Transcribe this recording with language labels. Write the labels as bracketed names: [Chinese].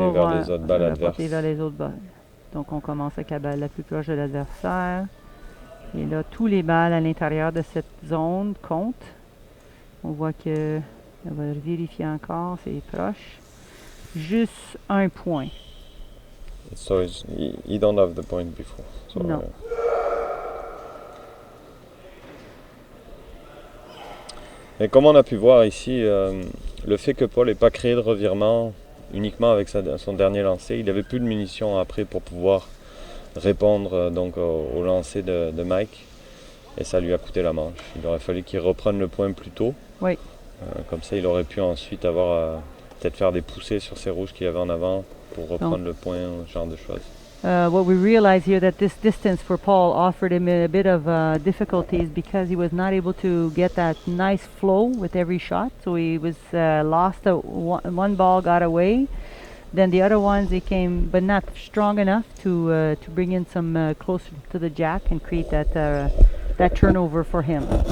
[French] On va vers voir- les autres balles adverses. reporter vers les autres balles. Donc, on commence avec la balle la plus proche de l'adversaire. Et là, tous les balles à l'intérieur de cette zone comptent. On voit que on va vérifier encore, c'est proche. Juste un point. [English] So you don't have the point before. So, [French] Non. Et comme on a pu voir ici, le fait que Paul n'ait pas créé de revirement uniquement avec son dernier lancer, il n'avait plus de munitions après pour pouvoir répondre donc au lancer de Mike. Et ça lui a coûté la manche. Il aurait fallu qu'il reprenne le point plus tôt. Oui. Comme ça, il aurait pu ensuite avoir peut-être faire des poussées sur ses rouges qu'il y avait en avant pour reprendre le point, ce genre de choses. [English] What we realize here that this distance for Paul offered him a bit of difficulties because he was not able to get that nice flow with every shot. So he was lost. One ball got away. Then the other ones they came, but not strong enough to bring in some closer to the jack and create that turnover for him.